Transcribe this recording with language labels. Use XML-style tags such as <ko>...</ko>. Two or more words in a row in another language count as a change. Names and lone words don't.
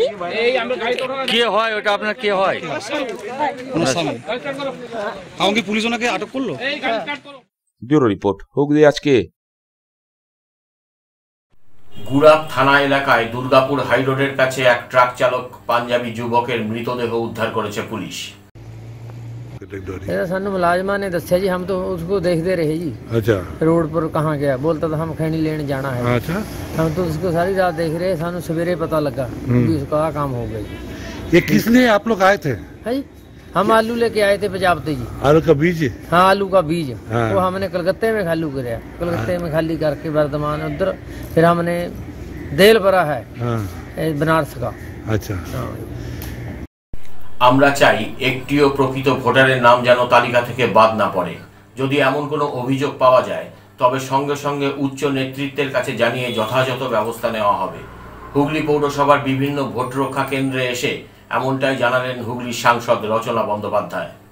<bn>কে হয় ওটা? আপনার কে হয়? আমাকে পুলিশ ওনাকে আটক করলো। ব্যুরো রিপোর্ট, হুগলি আজকে। গুড়াপ থানা এলাকায় দুর্গাপুর হাইরোডের কাছে এক ট্রাক চালক পাঞ্জাবি যুবকের মৃতদেহ উদ্ধার করেছে পুলিশ।</bn> <pa>ਇਹਦਾ ਸਾਨੂੰ ਮੁਲਾਜ਼ਮਾਂ ਨੇ ਦੱਸਿਆ ਜੀ, ਹਮ ਤਾਂ</pa> <hi>उसको देखते रहे जी। अच्छा, रोड पर कहाँ गया, बोलता था हम खैनी लेने जाना है। अच्छा, हम तो उसको सारी रात देख रहे,</hi> <pa>ਸਾਨੂੰ ਸਵੇਰੇ ਪਤਾ ਲਗਾ</pa> <hi>कि उसका काम हो गया। ये किस लिए आप लोग आए थे? है जी, हम आलू लेके आए थे पंजाब से जी। आलू का बीज? हाँ, आलू का बीज। हाँ। वो हमने कलकत्ते में खालू कराया, कलकत्ते में खाली करके वर्धमान उधर, फिर हमने देल भरा है बनारस का। अच्छा,</hi> <bn>আমরা চাই একটিও প্রকৃত ভোটারের নাম যেন তালিকা থেকে বাদ না পড়ে। যদি এমন কোনো অভিযোগ পাওয়া যায় তবে সঙ্গে সঙ্গে উচ্চ নেতৃত্বের কাছে জানিয়ে যথাযথ ব্যবস্থা নেওয়া হবে। হুগলি পৌরসভার বিভিন্ন ভোট রক্ষা কেন্দ্রে এসে এমনটাই জানালেন হুগলির সাংসদ রচনা বন্দ্যোপাধ্যায়।</bn>